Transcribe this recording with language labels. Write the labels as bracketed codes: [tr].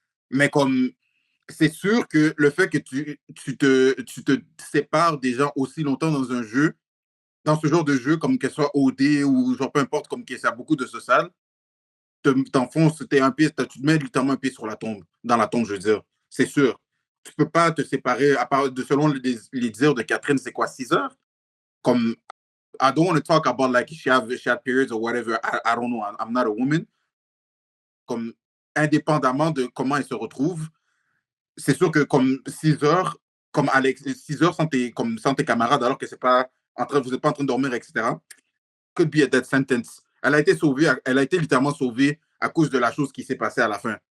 [fr] Mais comme, c'est sûr que le fait que tu te sépares des gens aussi longtemps dans un jeu, dans ce genre de jeu, comme qu'elle soit OD ou genre peu importe, comme qu'il y a beaucoup de social, t'enfonces, tu te mets littéralement un pied sur la tombe, dans la tombe, je veux dire. C'est sûr. Tu peux pas te séparer, à part selon les dires de Catherine, c'est quoi, 6 heures? [en] Comme, I don't want to talk about like she had periods or whatever. I don't know. I'm not a woman. [fr] Comme, indépendamment de comment elle se retrouve, c'est sûr que comme 6 heures, comme Alex, 6 heures sans tes camarades, alors que vous n'êtes pas en train de dormir, etc., [en] could be a death sentence. [fr] Elle a été littéralement sauvée à cause de la chose qui s'est passée à la fin.